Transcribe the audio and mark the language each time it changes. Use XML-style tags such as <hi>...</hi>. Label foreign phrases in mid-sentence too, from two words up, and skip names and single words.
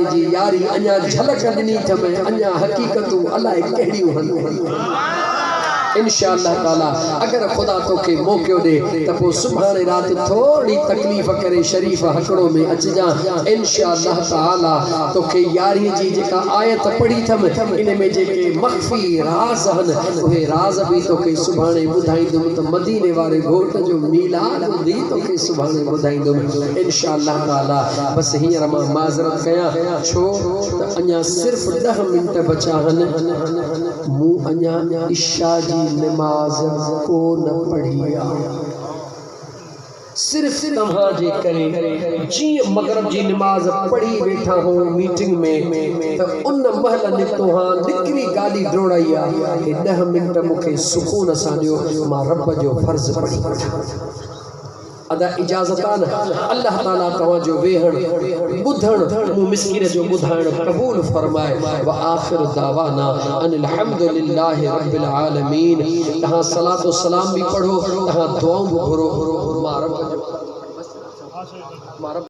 <sd>जी यारी अञा झलक ॾिनी थमे अञा हकीकतूं अलाए कहिड़ियूं हन</sd> <ar>إن شاء الله تعالى</ar> <sd>अगर खुदा तोखे मौक़ो दे त पोइ सुभाणे रात थोड़ी तकलीफ़ करे शरीफ हकड़ो में अचजा</sd> <ar>إن شاء الله تعالى</ar> <sd>तोखे यारी जी जेका आयत पढ़ी थम इन में जेके मख्फी राज हन उहे राज भी तोखे सुभाणे ॿुधाईंदुमि त मदीने वारे घोट जो मीलाद दी तोखे सुभाणे ॿुधाईंदुमि</sd> <ar>إن شاء الله تعالى.</ar> <sd>बस हींअर मां माज़रत कयां छो त अञा सिर्फ़ 10 मिनट बचा हन मूं अञा इशा जी नमाज को न पढ़ी सिर्फ तव्हां जे करे जी मगरिब जी नमाज पढ़ी वेठा हो मीटिंग में त उन महल निकतो हां निकरी गाड़ी दौड़ाई आ 10 मिनट मूंखे सुकून सां ॾियो मां रब जो फर्ज पढ़ी अदा इजाज़तान अल्लाह ताला तव्हां जो वेहण ॿुधण मूं मिस्किन जो ॿुधाइण क़बूल फरमाए</sd> <ar>وآخر دعوانا أن الحمد لله رب العالمين.</ar> <sd>तहां सलात व सलाम भी पढ़ो तहां दुआऊं भी घुरो मां रब</sd>